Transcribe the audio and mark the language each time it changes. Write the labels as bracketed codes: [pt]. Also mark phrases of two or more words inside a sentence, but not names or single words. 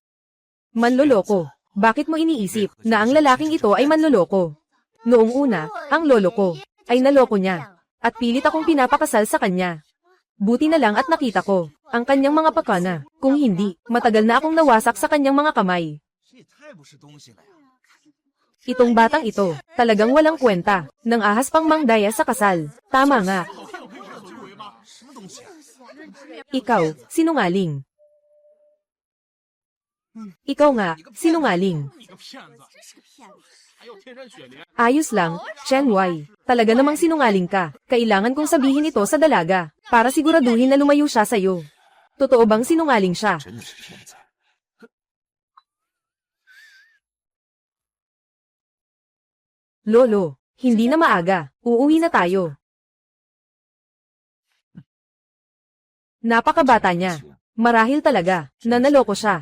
[tl] Manloloko. Bakit mo iniisip na ang lalaking ito ay manloloko? Noong una, ang lolo ko ay naloko niya at pilit akong pinapakasal sa kanya. Buti na lang at nakita ko ang kanyang mga pakana. Kung hindi, matagal na akong nawasak sa kanyang mga kamay. [zh] 这也太不是东西了呀！ [tl] Itong batang ito, talagang walang kwenta, nang ahas pang mangdaya sa kasal. Tama nga. [zh] 什么东西啊？ [tl] Ikaw, sinungaling. Ikaw nga, sinungaling. [zh] 你个骗子，还要天山雪莲。 [tl] Ayos lang, Chen Wei. Talaga namang sinungaling ka. Kailangan kong sabihin ito sa dalaga, para siguraduhin na lumayo siya sa'yo. Totoo bang sinungaling siya? [zh] 真的是骗子！ [tl] Lolo, hindi na maaga. Uuwi na tayo. Napakabata niya. Marahil talaga, na naloko siya.